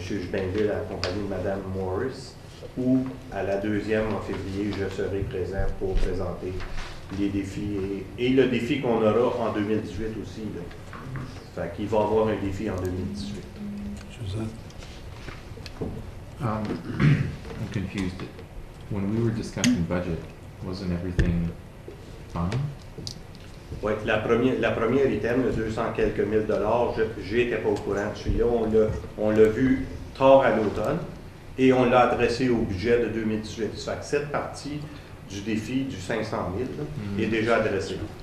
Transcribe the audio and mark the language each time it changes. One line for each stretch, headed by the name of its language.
French: Jubinville accompagné de Mme Morris ou à la 2e en février, je serai présent pour présenter les défis et le défi qu'on aura en 2018 aussi. Là. Fait qu'il va y avoir un défi en 2018. Suzanne?
English: I'm confused. When we were discussing budget, wasn't everything fine?
French: Oui, la première item, le 200 quelques mille dollars, je n'étais pas au courant de celui-là. On l'a vu tard à l'automne et on l'a adressé au budget de 2018. Ça fait que cette partie du défi du 500 000 là, est déjà adressée.